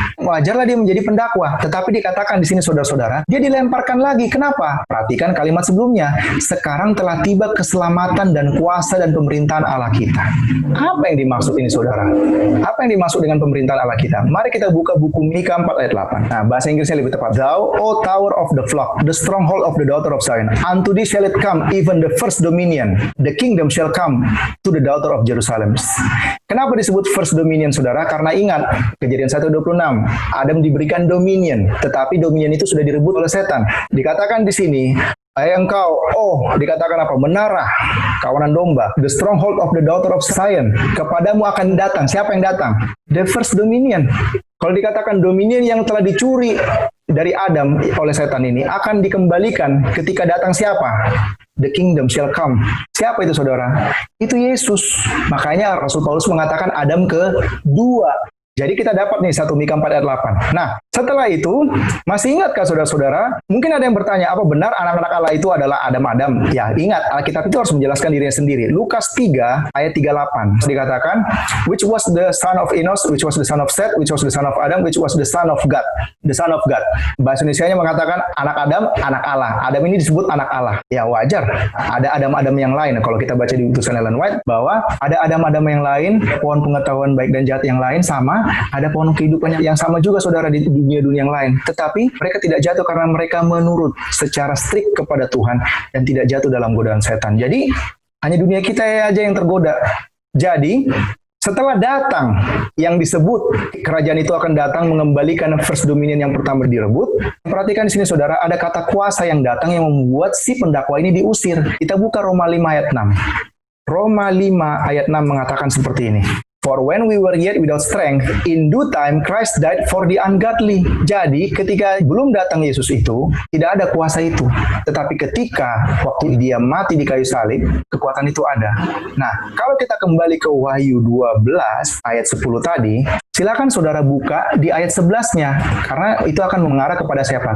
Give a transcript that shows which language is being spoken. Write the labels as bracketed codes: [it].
[id] Wajarlah dia menjadi pendakwa. Tetapi dikatakan di sini saudara-saudara, dia dilemparkan lagi. Kenapa? Perhatikan kalimat sebelumnya. Sekarang telah tiba keselamatan dan kuasa dan pemerintahan Allah kita. Apa yang dimaksud ini saudara? Apa yang dimaksud dengan pemerintahan Allah kita? Mari kita buka buku Mika 4 ayat 8. Nah, bahasa Inggrisnya lebih tepat. [en] Thou, O tower of the flock, the stronghold of the daughter of Zion, unto thee shall it come, even the first dominion, the kingdom shall come to the daughter of Jerusalem. [id] Kenapa disebut first dominion saudara? Karena ingat, Kejadian 1:26, Adam diberikan dominion, tetapi dominion itu sudah direbut oleh setan. Dikatakan di sini, hai engkau, dikatakan apa? Menara, kawanan domba, [en] the stronghold of the daughter of Zion, [id] kepadamu akan datang. Siapa yang datang? [en] The first dominion. [id] Kalau dikatakan dominion yang telah dicuri dari Adam oleh setan ini akan dikembalikan ketika datang siapa? [en] The kingdom shall come. [id] Siapa itu saudara? Itu Yesus. Makanya Rasul Paulus mengatakan Adam kedua. Jadi kita dapat nih 1 Mika 4 ayat 8. Nah, setelah itu, masih ingatkah saudara-saudara? Mungkin ada yang bertanya, apa benar anak-anak Allah itu adalah Adam-Adam? Ya, ingat, Alkitab itu harus menjelaskan dirinya sendiri. Lukas 3 ayat 38 dikatakan, [en] which was the son of Enos, which was the son of Seth, which was the son of Adam, which was the son of God. The son of God. [id] Bahasa Indonesianya mengatakan anak Adam, anak Allah. Adam ini disebut anak Allah. Ya, wajar. Ada Adam-Adam yang lain. Kalau kita baca di utusan Ellen White, bahwa ada Adam-Adam yang lain, pohon pengetahuan baik dan jahat yang lain sama, ada pohon kehidupan yang sama juga saudara di dunia-dunia yang lain. Tetapi mereka tidak jatuh karena mereka menurut secara strict kepada Tuhan dan tidak jatuh dalam godaan setan. Jadi hanya dunia kita aja yang tergoda. Jadi setelah datang yang disebut kerajaan itu akan datang mengembalikan first dominion yang pertama direbut. Perhatikan di sini saudara, ada kata kuasa yang datang yang membuat si pendakwa ini diusir. Kita buka Roma 5 ayat 6. Roma 5 ayat 6 mengatakan seperti ini. [en] For when we were yet without strength, in due time Christ died for the ungodly. [id] Jadi ketika belum datang Yesus itu, tidak ada kuasa itu. Tetapi ketika waktu dia mati di kayu salib, kekuatan itu ada. Nah, kalau kita kembali ke Wahyu 12 ayat 10 tadi, silakan saudara buka di ayat 11-nya. Karena itu akan mengarah kepada siapa?